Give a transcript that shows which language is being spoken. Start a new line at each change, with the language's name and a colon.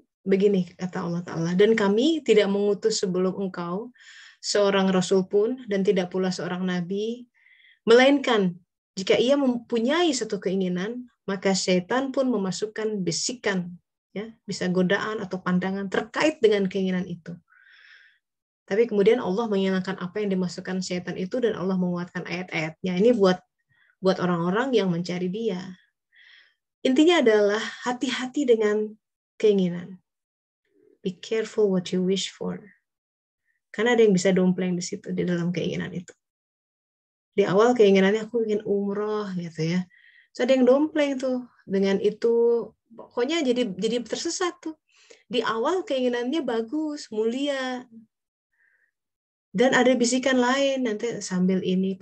Indonesian: Begini kata Allah Ta'ala, dan kami tidak mengutus sebelum engkau seorang rasul pun, dan tidak pula seorang nabi, melainkan jika ia mempunyai satu keinginan, maka setan pun memasukkan bisikan, ya, bisa godaan atau pandangan terkait dengan keinginan itu. Tapi kemudian Allah menghilangkan apa yang dimasukkan setan itu, dan Allah menguatkan ayat-ayatnya. Ini buat orang-orang yang mencari dia. Intinya adalah hati-hati dengan keinginan.
English: Be careful what you wish for.
Indonesian: Karena ada yang bisa dompleng di situ, di dalam keinginan itu. Di awal keinginannya aku ingin umroh gitu ya. So ada yang dompleng tuh dengan itu, pokoknya jadi tersesat tuh. Di awal keinginannya bagus, mulia. Dan ada bisikan lain nanti sambil ini.